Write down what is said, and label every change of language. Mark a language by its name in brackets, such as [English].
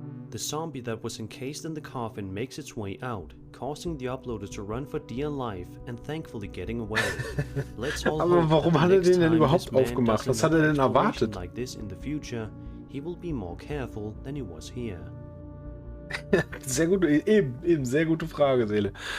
[English] The zombie that was encased in the coffin makes its way out, causing the uploader to run for dear life and thankfully getting away. Let's all [German] Aber warum hat er den denn überhaupt aufgemacht? Was hat er denn erwartet? [English] Like this in the future, he will be more careful than he was here. [German] Sehr gut, eben sehr gute Frage, Seele.